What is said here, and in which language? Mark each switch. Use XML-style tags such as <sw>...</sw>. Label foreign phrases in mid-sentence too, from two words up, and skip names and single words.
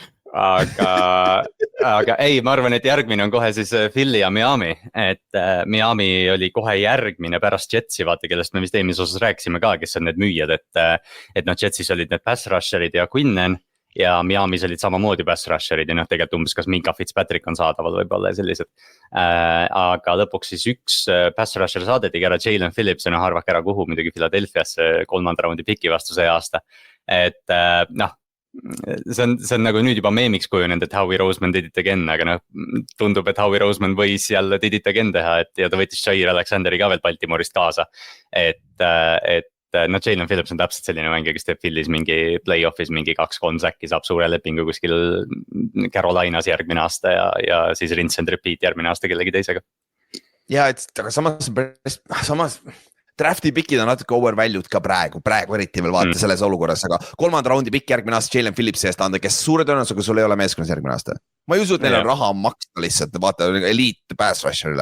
<et>Aga ei, ma arvan, et järgmine on kohe siis Philly ja Miami, et Miami oli kohe järgmine pärast Jetsi, vaata, kellest me vist eelmises osas rääkisime ka, kes on need müüjad, et noh, Jetsis olid need</et> <en>pass rusherid</en> <et>ja Quinnen ja Miami's olid samamoodi</et> <en>pass rusherid</en> <et>ja noh, tegelikult umbes kas Minka Fitzpatrick on saadaval võib-olla ja sellised. Aga lõpuks siis üks</et> <en>pass rusher</en> <et>saadetigi ära Jalen Phillips ja noh, arvake ära kuhu muidugi Philadelphiasse 3. raundi piki vastu see aasta, et noh, see on nagu nüüd juba meemiks kujunenud, et Howie Roseman</et> <en>did it again,</en> <et>aga noh, tundub, et Howie Roseman võis jälle</et> <en>did it again</en> <et>teha, et ja ta võttis Jair Alexanderi ka veel Baltimoorist kaasa, et noh, Jalen Phillips on täpselt selline mängija, kes teeb Philly's mingi play-off'is mingi 2-3 säkki, saab suure lepingu kuskil Carolinas järgmine aasta ja siis</et> <en>rinse and repeat</en> <et>järgmine aasta kellegi teisega. Ja, aga samas drafti pikid on natuke overvalued ka praegu eriti veel vaata selles olukorras, aga 3. raundi pikk järgmine aasta Jalen Phillipsi eest anda, kes suure tõenäosusega sul ei ole meeskonnas järgmine aasta. Ma ei usu, et neil on raha maksta lihtsalt, vaata</et> <en>elite pass rusherile.</en>